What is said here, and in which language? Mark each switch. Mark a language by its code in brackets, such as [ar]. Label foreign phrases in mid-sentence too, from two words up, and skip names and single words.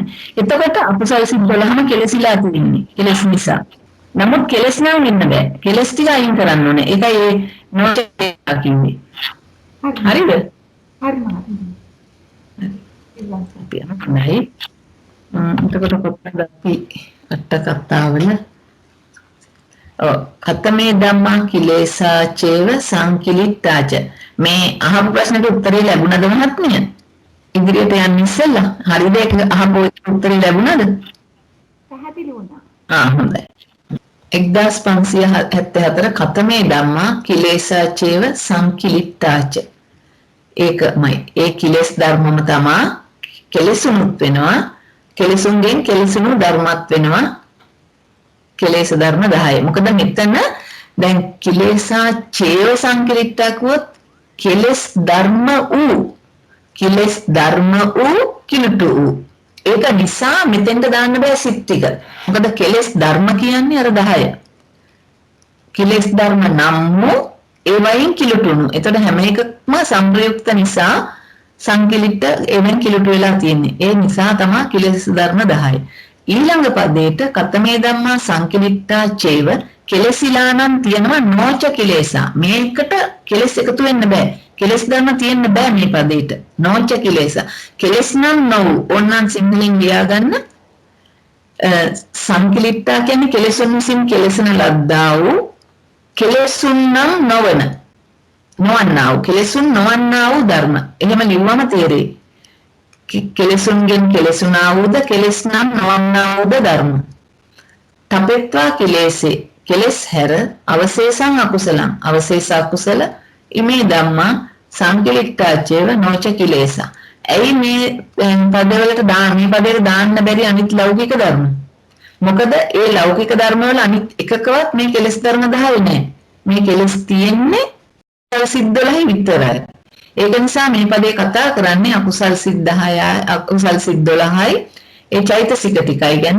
[si] එතකොට අකුසල් සිත් 12ම කෙලසිලා තියෙන්නේ. කෙලස් නිසා. නමුත් කෙලස් නම් වෙන්න බෑ. කෙලස් ටික අයින් කරන්න ඕනේ. ඒකයි ඒ නොචේතා කියන්නේ. හරිද? හරි මහත්මයා. නයි. එතකොට කොහොමද අපි අට කතාවල [pi] කතමේ ධම්මා කිලේසා චේව සංකිලිට්ඨාච. [si] මේ අහපු ප්‍රශ්නෙට උත්තරේ ලැබුණද මහත්මිය? ඉදිරියට යන්න ඉස්සෙල්ලා හරිද? ඒක අහපු උත්තරේ ලැබුණද? පැහැදිලි වුණා. [pi] හොඳයි. 1574 කතමේ ධම්මා කිලේසා චේව සංකිලිට්ඨාච. [si] ඒකමයි. ඒ කිලස් ධර්මම තමා කෙලෙසුනුත් වෙනවා. කෙලෙසුන්ගෙන් කෙලෙසුණු ධර්මත් වෙනවා. කෙලෙස් ධර්ම 10. මොකද මෙතන දැන් [pi] කිලේසා චේව සංකිලිට්ඨා [si] කිව්වොත් කෙලස් ධර්ම වූ කිලුටු වූ. ඒක නිසා මෙතෙන්ට දාන්න බෑ සිත් ටික. මොකද කෙලස් ධර්ම කියන්නේ අර 10. කෙලස් ධර්ම නම් වූ ඒ වයින් කිලුටුණු. එතකොට හැම එකක්ම සංප්‍රයුක්ත නිසා සංකිලිට එවෙන් කිලුටු වෙලා තියෙන්නේ. ඒ නිසා තමයි කෙලස් ධර්ම 10. ඊළඟ පදයට [pi] කතමේ ධම්මා සංකිලිට්ඨා චේව [si] කෙලසිලා නම් තියෙනවා [pi] නොච කිලේසා. [si] මේකට කෙලස් එකතු වෙන්න බෑ. කෙලස් ධර්ම තියෙන්න බෑ මේ පදයට. [pi] නොච කිලේසා. [si] කෙලස් නම් නොවු. ඕනනම් සිංහලෙන් ලියාගන්න. සංකිලිට්ඨා කියන්නේ කෙලසුන් විසින් කෙලසන ලද්දා වූ කෙලසුන් නම් නොවන. නොවන්නා වූ කෙලසුන් නොවන්නා වූ ධර්ම. එහෙම ලිව්වම තේරෙයි. කෙලසුන්ගෙන් කෙලසුනා වූද කෙලස් නම් නොවන්නා වූද ධර්ම. [pi] තපෙත්වා කෙලෙසේ [si] කෙලස් හැර [pi] අවශේෂං අකුසලං [si] අවශේෂ අකුසල [pi] ඉමේ ධම්මා සංකිලිට්ඨා චේව නොච කිලේසා. [si] ඇයි මේ පදවලට මේ පදයට දාන්න බැරි අනිත් ලෞකික ධර්ම? මොකද ඒ ලෞකික ධර්ම වල අනිත් එකකවත් මේ කෙලස් ධර්ම 10 නැහැ. මේ කෙලස් තියෙන්නේ සිත් 12 විතරයි. ඒක නිසා මේ පදේ කතා කරන්නේ අකුසල් සිත් 10යි අකුසල් සිත් 12යි ඒ චෛතසික ටිකයි ගැන.